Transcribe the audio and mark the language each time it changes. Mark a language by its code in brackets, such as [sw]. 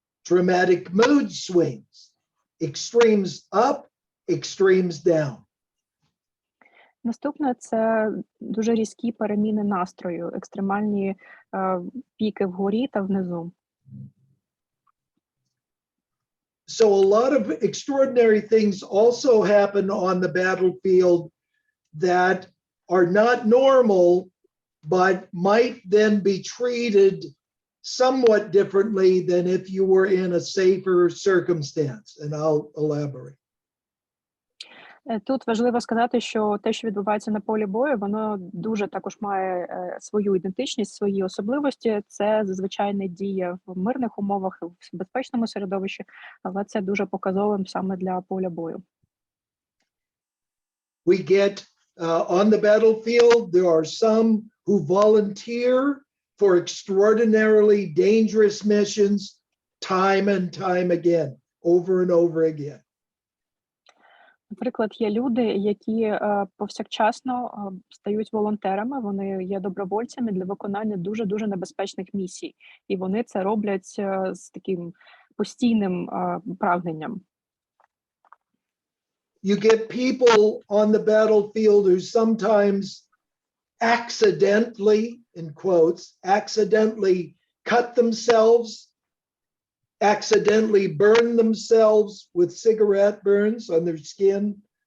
[en] Dramatic mood swings, extremes up, extremes down. [uk] Наступне – це дуже різкі переміни настрою, екстремальні піки вгорі та внизу. [en] So a lot of extraordinary things also happen on the battlefield that are not normal, but might then be treated somewhat differently than if you were in a safer circumstance. And I'll elaborate. [uk] Тут важливо сказати, що те, що відбувається на полі бою, воно дуже також має свою ідентичність, свої особливості. Це зазвичай не діє в мирних умовах, в безпечному середовищі, але це дуже показовим саме для поля бою. [en] We get on the battlefield, there are some who volunteer for extraordinarily dangerous missions time and time again, over and over again. [uk] Наприклад, є люди, які повсякчасно стають волонтерами, вони є добровольцями для виконання дуже-дуже небезпечних місій. І вони це роблять з таким постійним прагненням. [en] You get people on the battlefield who sometimes accidentally, in quotes, accidentally cut themselves, accidentally burn themselves with cigarette burns on their skin.